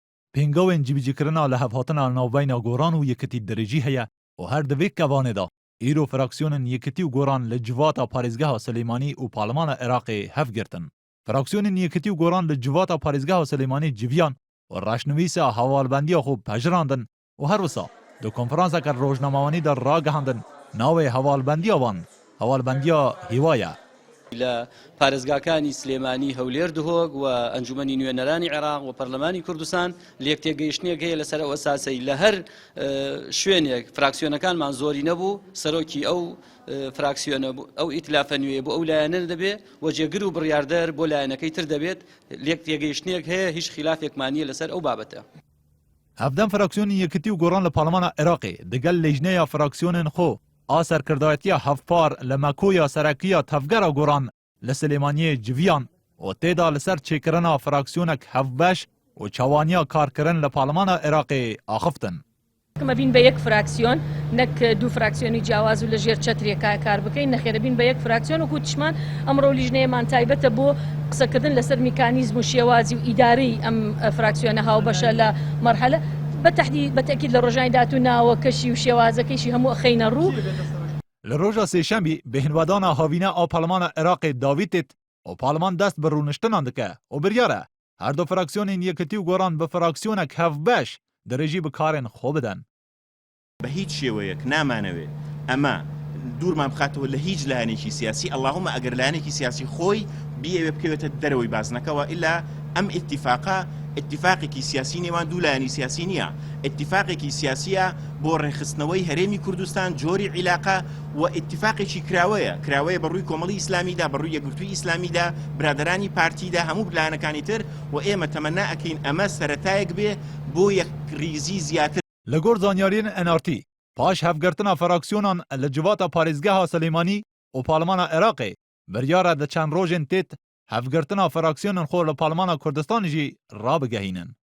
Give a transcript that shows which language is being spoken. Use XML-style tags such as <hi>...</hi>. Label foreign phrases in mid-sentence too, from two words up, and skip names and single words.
<ku>پێنگاوên cibicîkirina li hevhatina navbeyna goran û yekitî derêjî heye û her di vê kevanê de îro fraksiyonên yekitî û goran li civata parêzgeha Silêmanî û Parlemana Iraqê hev girtin. Fraksiyonên yekitî û goran li civata parêzgeha Silêmanî civiyan û reşnivîsa hevalbendiya xwe pejirandin û her wisa di konferanseka rojnamawanî de ragihandin navê hevalbendiya wan hevalbendiya hîwa ye.</ku> <ckb>لە پارێزگاکانی سلێمانی هەولێر دهۆک و ئەنجومەنی نوێنەرانی عێراق و پەرلەمانی کوردستان لێک تێگەیشتنێک هەیە لەسەر ئەو ئەساسەی لە هەر شوێنێک فراکسیۆنەکانمان زۆری نەبوو سەرۆکی ئەو فراکسیۆنە ئەو ئیتلافە نوێ بۆ ئەو لایەنە دەبێت و جێگر و بڕیاردەر بۆ لایەنەکەی تر دەبێت لێک تێگەیشتنێک هەیە هیچ خلافێکمانیە لەسەر ئەو بابەتە.</ckb> <ku>هەفدەم فراکسیۆنی یەکەتی و گۆڕان لە پارلەمانە عێراقê digel lêjneya fraksiyonên xwe a serkirdayetiya hevpar li Mekoya Serekiya Tevgera Goran li Silêmaniyê civiyan û têda li ser çêkirina fraksyonek hevbeş û çawaniya karkirin li Parlemana Iraqê axiftin.</ku> <ckb>کەمە بین بە یەک فراکسیۆن نەک دوو فراکسیۆنی جیاواز و لە ژێر چەترێکا کار بکەین نەخێرە بین بە یەک فراکسیۆن و کوتشمان ئەمڕۆ لیژنەیەمان تایبەتە بۆ قسەکردن لەسەر میکانیزم و شێوازی و ئیدارەی ئەم فراکسیۆنە هاوبەشە لە مەرحەلە بەتەکید لە ڕۆژانی داهاتوو کەشی و شێوازەکەیشی هەموو ئەخەینە ڕوو.</ckb> <ku>Li roja sêşemî bêhinvedana havîne a Parlemana Iraqê Davîtêt û Parleman dest bi rûniştinan dike û biryar e her du fraksiyonên yekitî û goran bi fraksyonek hevbeş dirêjî bi karên xwe bidin.</ku> <ckb>بە هیچ شێوەیەک نامانەوێت ئەمە دوورمان بخاتەوە لە هیچ لایەنێکی سیاسی ئەڵڵاهومە ئەگەر لایەنێکی سیاسی خۆی بیەوێ بکەوێتە دەرەوەی بازنەکەەوە ئیلا ئەم ئیتیفاقا اتفاقێکی سیاسی نێوان دوو لایەنی سیاسی نییە اتفاقێکی سیاسیە بۆ ڕێخستنەوەی هەرێمی کوردستان جۆری عیلاقە و اتفاقێکی کراوەیە بەڕووی کۆمەڵی ئیسلامیدا بەڕووی یەکگرتووی ئیسلامیدا برادرانی پارتیدا هەموو لایەنەکانی تر و ئێمە تەمەنا ئەکەین ئەمە سەرەتایەک بێ بۆ یەک ریزی زیاتر.</ckb> <ku>Li gor zanyariyên NRT paş hevgirtina fraksiyonan li civata parêzgeha Silêmanî û Parlemana Iraqê biryar e di çend rojên têt hevgirtina fraksiyonên xwe li Parlemana Kurdistanê jî rabigehînin.</ku>